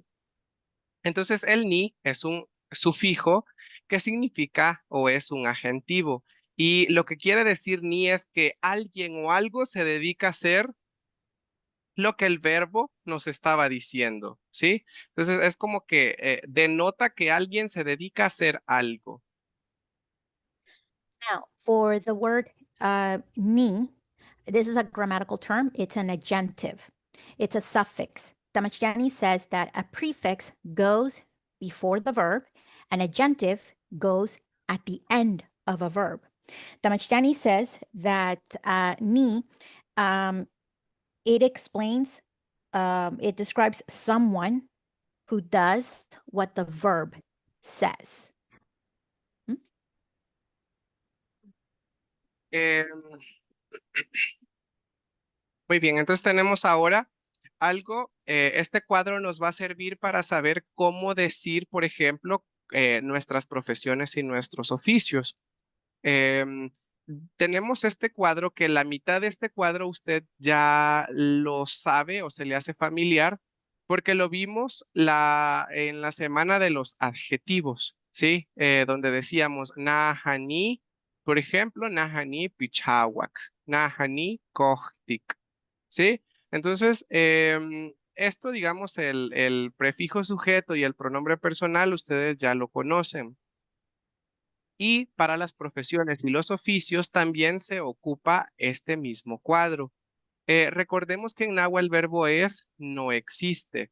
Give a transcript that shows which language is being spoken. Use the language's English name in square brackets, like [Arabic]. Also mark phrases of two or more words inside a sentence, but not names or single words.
[Spanish] Entonces, el ni es un sufijo que significa o es un agentivo. Y lo que quiere decir ni es que alguien o algo se dedica a hacer lo que el verbo nos estaba diciendo, ¿sí? Entonces es como que denota que alguien se dedica a hacer algo. [English] Now, for the word ni, this is a grammatical term. It's an adjective. It's a suffix. Damachiani says that a prefix goes before the verb, an adjective goes at the end of a verb. Damachiani says that ni, it explains, it describes someone who does what the verb says. [Spanish] Muy bien, entonces tenemos ahora algo, este cuadro nos va a servir para saber cómo decir, por ejemplo, nuestras profesiones y nuestros oficios. Tenemos este cuadro que la mitad de este cuadro usted ya lo sabe o se le hace familiar porque lo vimos en la semana de los adjetivos, ¿sí? Donde decíamos nahani, por ejemplo, [Nahuatl languages] nahani pichawak, nahani kohtik, [Spanish] ¿sí? Entonces, esto, digamos, el prefijo sujeto y el pronombre personal, ustedes ya lo conocen. Y para las profesiones y los oficios también se ocupa este mismo cuadro. Recordemos que en náhuatl el verbo es no existe.